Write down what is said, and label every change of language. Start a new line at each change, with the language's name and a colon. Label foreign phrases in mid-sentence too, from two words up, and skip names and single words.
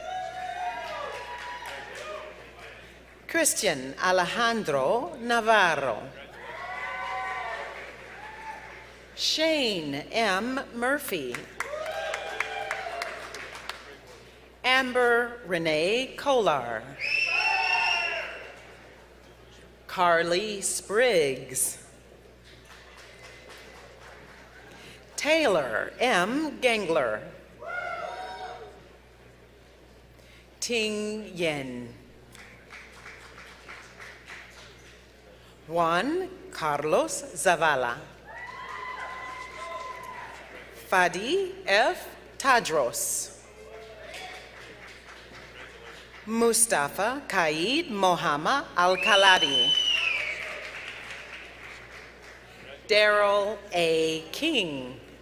English: Christian Alejandro Navarro. Shane M. Murphy. Amber Renee Kolar. Carly Spriggs. Taylor M. Gangler. Ting Yen. Juan Carlos Zavala. Fadi F. Tadros. Mustafa Kaid Mohammed Al-Khaladi. Daryl A. King.